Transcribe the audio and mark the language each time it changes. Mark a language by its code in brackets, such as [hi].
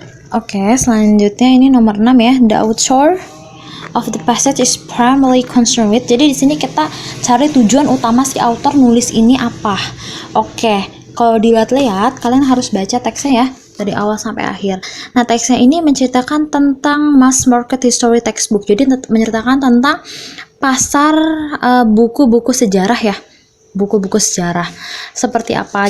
[id] Oke, selanjutnya ini nomor 6 ya. [en] The author of the passage is primarily concerned with. [id] Jadi di sini kita cari tujuan utama si author nulis ini apa. Oke, kalau dilihat-lihat kalian harus baca teksnya ya dari awal sampai akhir. Nah, teksnya ini menceritakan tentang mass market history textbook. Jadi menceritakan tentang pasar buku-buku sejarah ya. Buku-buku sejarah. Seperti apa?